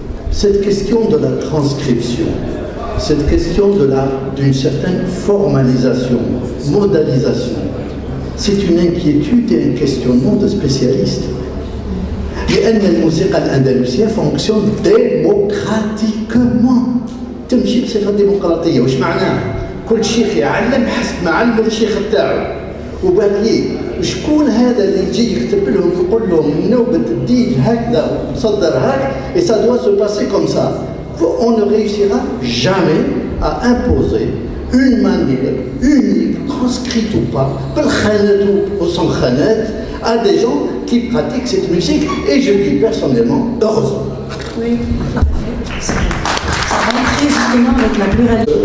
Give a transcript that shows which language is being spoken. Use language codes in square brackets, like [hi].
[fr] Cette question de la transcription, cette question d'une certaine formalisation, modalisation, c'est une inquiétude et un questionnement de spécialistes. [ar] لأن الموسيقى الأندلسية [fr] fonctionne démocratiquement. [ar] تمشي بصفة ديمقراطية، واش معناه؟ كل شيخ يعلم حسب ما علم الشيخ تاعو، وباقي شكون هذا اللي يجي يكتب لهم يقول لهم النوبة تدي هكذا وتصدر هاك [fr] et ça doit se passer comme ça. On ne réussira jamais à imposer une manière unique, transcrite ou pas, بالخانات ou sans خانات, à des gens qui pratiquent cette musique, et je dis personnellement, heureusement. Oui, ça rentre justement avec la pluralité.